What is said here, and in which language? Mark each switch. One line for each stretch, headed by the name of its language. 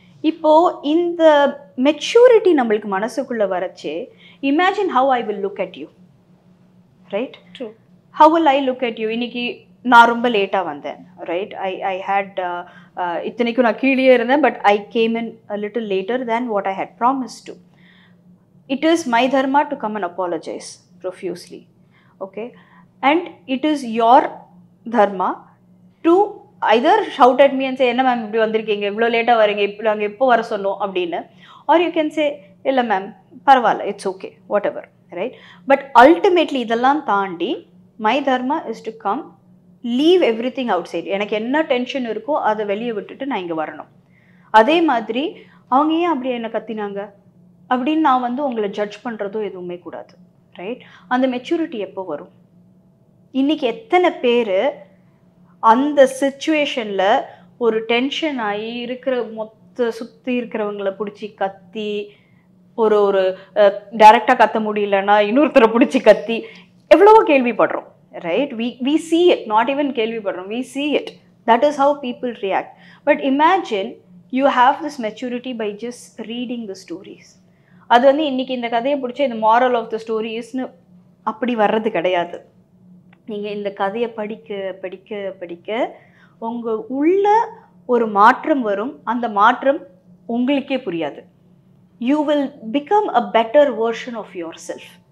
Tamil: இப்போது இந்த மெச்சூரிட்டி நம்மளுக்கு மனசுக்குள்ளே வரச்சே,
English: Imagine how I will look at you, right? True. How will I look at you?
Tamil: இன்னைக்கு நான் ரொம்ப லேட்டாக வந்தேன்,
English: Right? I hate
Tamil: இத்தனைக்கும் நான் கீழே இருந்தேன்,
English: But I came in a little later than what I had promise to. It is my dharma to come and apologize profusely, okay? And it is your dharma to either shout at me and say,
Tamil: enna ma'am இப்படி வந்திருக்கீங்க, இவ்வளோ லேட்டாக வரீங்க, இப்போ நாங்கள் எப்போ வர சொன்னோம் அப்படின்னு,
English: or you can say,
Tamil: இல்லை மேம் பரவாயில்ல,
English: It's okay, whatever, right? But ultimately
Tamil: இதெல்லாம் தாண்டி
English: My dharma is to come, leave everything outside.
Tamil: எனக்கு என்ன டென்ஷன் இருக்கோ அதை வெளியே விட்டுட்டு நான் இங்கே வரணும். அதே மாதிரி அவங்க ஏன் அப்படி என்னை கத்தினாங்க அப்படின்னு நான் வந்து உங்களை ஜட்ஜ் பண்ணுறதோ எதுவுமே கூடாது, ரைட்? அந்த மெச்சூரிட்டி எப்போ வரும்? இன்றைக்கி எத்தனை பேர் அந்த சிச்சுவேஷனில் ஒரு டென்ஷன் ஆகி இருக்கிற சுற்றி இருக்கிறவங்கள பிடிச்சி கத்தி, ஒரு டைரெக்டாக கத்த முடியலன்னா இன்னொருத்தரை பிடிச்சி கத்தி, எவ்வளவோ கேள்விப்படுறோம், right?
English: we see it, not even
Tamil: கேள்விப்படுறோம்,
English: We see it. That is how people react. But imagine you have this maturity by just reading the stories.
Tamil: அது வந்து இன்றைக்கி இந்த கதையை பிடிச்ச இந்த மாரல் ஆஃப் த ஸ்டோரிஸ்னு அப்படி வர்றது கிடையாது. நீங்கள் இந்த கதையை படிக்க படிக்க படிக்க உங்கள் உள்ள ஒரு மாற்றம் வரும். அந்த மாற்றம் உங்களுக்கே புரியாது.
English: You will become a better version of yourself.